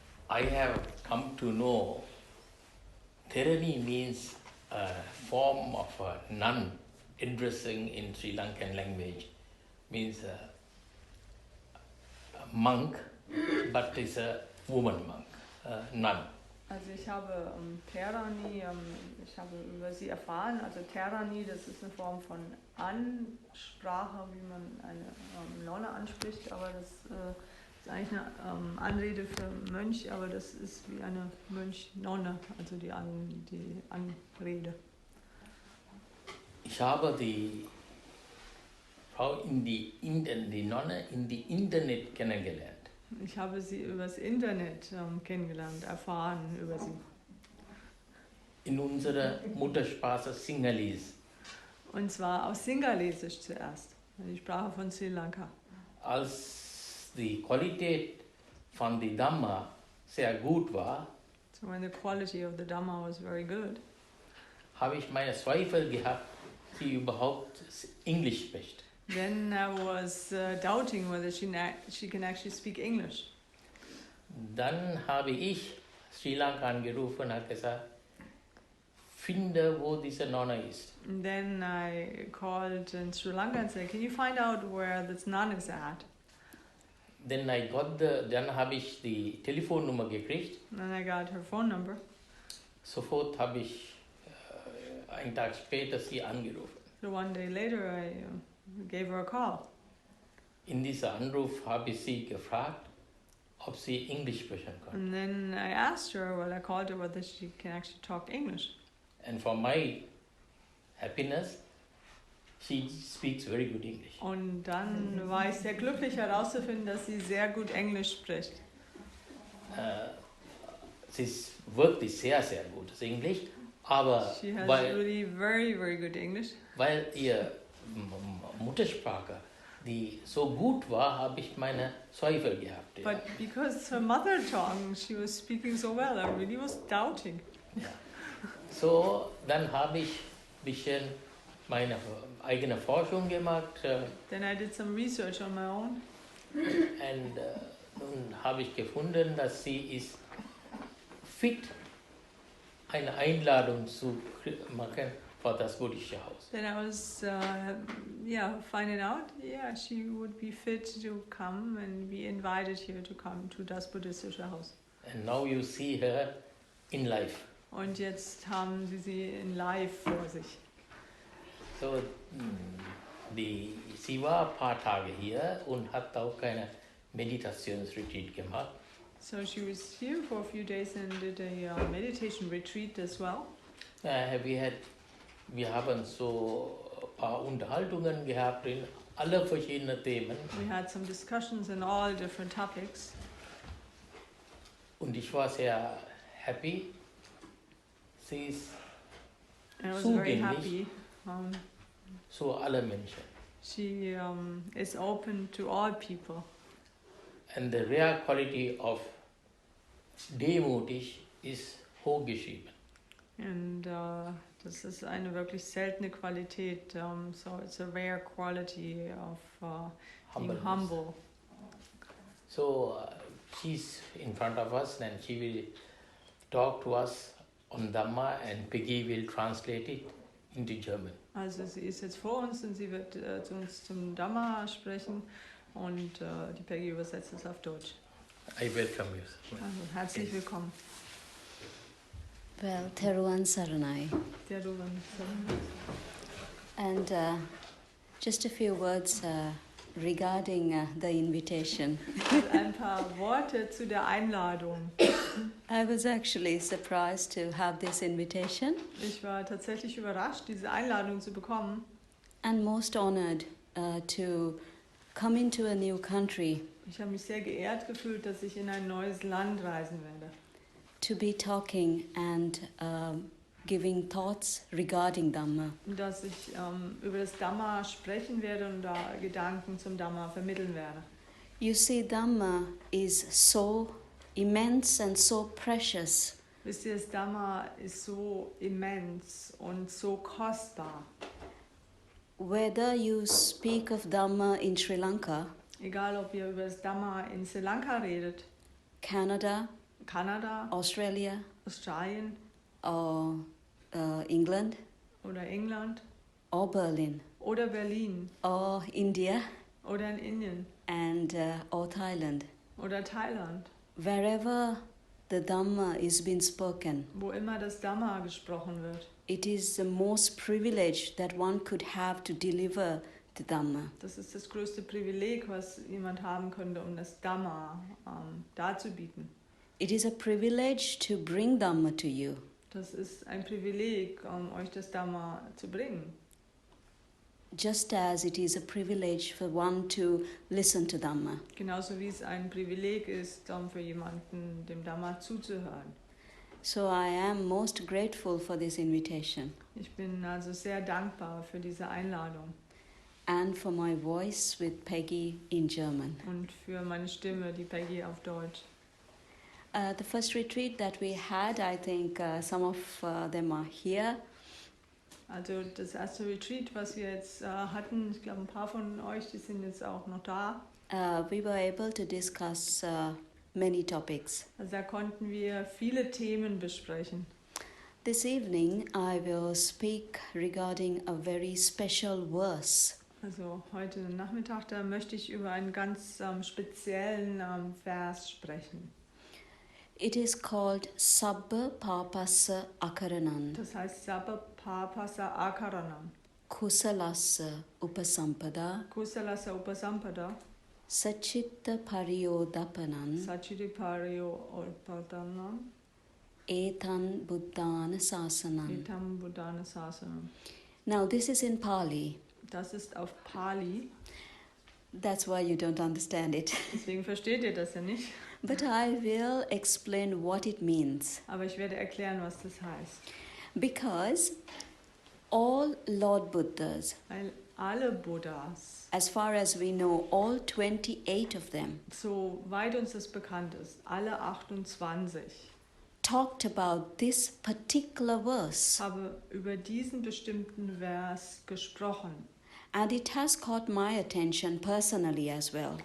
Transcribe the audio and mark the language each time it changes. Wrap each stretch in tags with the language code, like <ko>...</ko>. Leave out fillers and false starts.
<en>I have come to know Therani means a form of a nun addressing in Sri Lankan language, means a monk, but is a woman monk, a nun.</en> <de>Also ich habe Therani, ich habe über sie erfahren. Also Therani, das ist eine Form von Ansprache, wie man eine Nonne anspricht, aber das ist eigentlich eine Anrede für Mönch, aber das ist wie eine Mönch-Nonne, also die Anrede. Ich habe die Frau die Nonne in die Internet kennengelernt. Ich habe sie übers Internet kennengelernt, erfahren über sie. In unserer Muttersprache Sinhalese. Und zwar auf Singalesisch zuerst, die Sprache von Sri Lanka. Als die Qualität von der Dhamma sehr gut war,</de> <en>so when the quality of the Dhamma was very good,</en> <de>habe ich meine Zweifel gehabt, sie überhaupt Englisch spricht.</de> <en>Then I was doubting whether she can actually speak English.</en> <de>Dann habe ich Sri Lanka angerufen und habe gesagt, finde, wo diese Nonne ist.</de> <en>And then I called in Sri Lanka and said, can you find out where this nun is at?</en> <de>Dann habe ich die Telefonnummer gekriegt.</de> <en>And I got her phone number.</en> <de>Sofort habe ich einen Tag später sie angerufen.</de> <en>So one day later I gave her a call.</en> <de>In diesem Anruf habe ich sie gefragt, ob sie Englisch sprechen kann.</de> <en>And then I asked her, well, I called her whether she can actually talk English. And for my happiness, she speaks very good English.</en> <de>Und dann war ich sehr glücklich herauszufinden, dass sie sehr gut Englisch spricht. Sie ist wirklich sehr, sehr gutes Englisch, aber</de> <en>she has really very, very good English.</en> <de>Weil ihr Muttersprache, die so gut war, habe ich meine Zweifel gehabt.</de> <en>But because her mother tongue, she was speaking so well, I really was doubting.</en> <de>Ja. So, dann habe ich ein bisschen meine eigene Forschung gemacht.</de> <en>Then I did some research on my own.</en> <de>Und nun habe ich gefunden, dass sie ist fit, eine Einladung zu machen für das buddhistische Haus.</de> <en>Then I was, finding out, she would be fit to come and be invited here to come to das buddhistische Haus. And now you see her in life.</en> <de>Und jetzt haben sie in live vor sich. So, sie war ein paar Tage hier und hat auch keine Meditationsretreat gemacht.</de> <en>So she was here for a few days and did a meditation retreat as well.</en> <de>Wir haben so ein paar Unterhaltungen gehabt in alle verschiedenen Themen.</de> <en>We had some discussions in all different topics.</en> <de>Und ich war sehr happy. Sie ist</de> <en>And I was very happy.</en> <de>zu allen Menschen.</de> <en>She is open to all people. And the rare quality of</en> <de>demütig ist hochgeschrieben. And das ist eine wirklich seltene Qualität.</de> <en>So it's a rare quality of being humble. So she's in front of us and she will talk to us on Dhamma and Peggy will translate it into German.</en> <de>Also sie ist jetzt vor uns und sie wird zu uns zum Dhamma sprechen und die Peggy übersetzt es auf Deutsch.</de> <en>I welcome you.</en> <de>Also herzlich willkommen.</de> <si>Well, Theruvan Saranai. Theruvan Saranai.</si> <en>And just a few words regarding the invitation.</en> <de>Ein paar Worte zu der Einladung.</de> <en>I was actually surprised to have this invitation.</en> <de>Ich war tatsächlich überrascht, diese Einladung zu bekommen.</de> <en>And most honored to come into a new country.</en> <de>Ich habe mich sehr geehrt gefühlt, dass ich in ein neues Land reisen werde.</de> <en>To be talking and giving thoughts regarding Dhamma.</en> <de>Dass ich über das Dhamma sprechen werde und da Gedanken zum Dhamma vermitteln werde.</de> <en>You see, Dhamma is so immense and so precious.</en> <de>Wisst ihr, das Dhamma ist so immens und so kostbar.</de> <en>Whether you speak of Dhamma in Sri Lanka</en> <de>Egal, ob ihr über das Dhamma in Sri Lanka redet,</de> <en>Canada,</en> <de>Kanada,</de> <en>Australia,</en> <de>Australien</de> <en>or England,</en> <de>oder England</de> <en>or Berlin,</en> <de>oder Berlin</de> <en>or India,</en> <de>oder in Indien</de> <en>and or Thailand.</en> <de>oder Thailand,</de> <en>Wherever the Dhamma is being spoken,</en> <de>wo immer das Dhamma gesprochen wird.</de> <en>it is the most privilege that one could have to deliver the Dhamma.</en> <de>Das ist das größte Privileg, was jemand haben könnte, um das Dhamma darzubieten.</de> <en>It is a privilege to bring Dhamma to you.</en> <de>Das ist ein Privileg, euch das Dhamma zu bringen.</de> <en>Just as it is a privilege for one to listen to Dhamma.</en> <de>Genauso wie es ein Privileg ist, für jemanden dem Dhamma zuzuhören.</de> <en>So I am most grateful for this invitation</en> <de>Ich bin also sehr dankbar für diese Einladung</de> <en>and for my voice with Peggy in German.</en> <de>und für meine Stimme, die Peggy auf Deutsch.</de> <en>The first retreat that we had, I think some of them are here.</en> <de>Also das erste Retreat, was wir jetzt hatten, ich glaube ein paar von euch, die sind jetzt auch noch da.</de> <en>We were able to discuss many topics.</en> <de>Also da konnten wir viele Themen besprechen.</de> <en>This evening I will speak regarding a very special verse.</en> <de>Also heute Nachmittag, da möchte ich über einen ganz speziellen Vers sprechen.</de> <en>It is called</en> <pi>Sabba Papasa Akaranan</pi> <de>Das heißt</de> <pi>Sabba Papasa Akaranam, Kusalasa Upasampada Kusalasa Upasampada, Sachitta Pariyodapanan Sachiriparyo Orpadanam, Etan Buddhana Sasanam. Etam Buddhana Sasanam.</pi> <en>Now this is in Pali.</en> <de>Das ist auf Pali,</de> <en>That's why you don't understand it.</en> <de>deswegen versteht ihr das ja nicht.</de> <en>But I will explain what it means.</en> <de>Aber ich werde erklären, was das heißt.</de> <en>Because all Lord Buddhas,</en> <de>Weil alle Buddhas,</de> <en>as far as we know, all 28 of them,</en> <de>soweit uns das bekannt ist, alle 28,</de> <en>talked about this particular verse.</en> <de>haben über diesen bestimmten Vers gesprochen.</de> <en>And it has caught my attention personally as well.</en>